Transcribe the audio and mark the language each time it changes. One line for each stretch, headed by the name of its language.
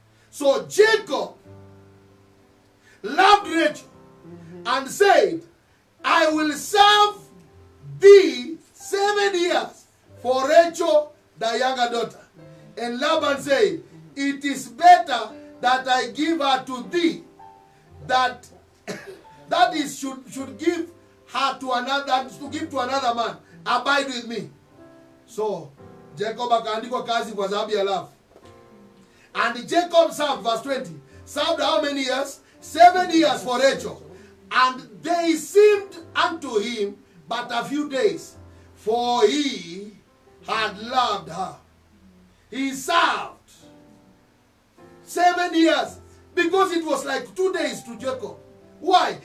English: So Jacob loved Rachel and said, I will serve thee 7 years for Rachel, thy younger daughter. And Laban said, it is better that I give her to thee, that is should give her to another, to give to another man. Abide with me.
Swahili: So Jacob akaandikwa kazi kwa sababu ya love.
English: And Jacob served, verse 20, served how many years? 7 years for Rachel. And they seemed unto him but a few days. for he had loved her. He served 7 years because it was like 2 days to Jacob. Why?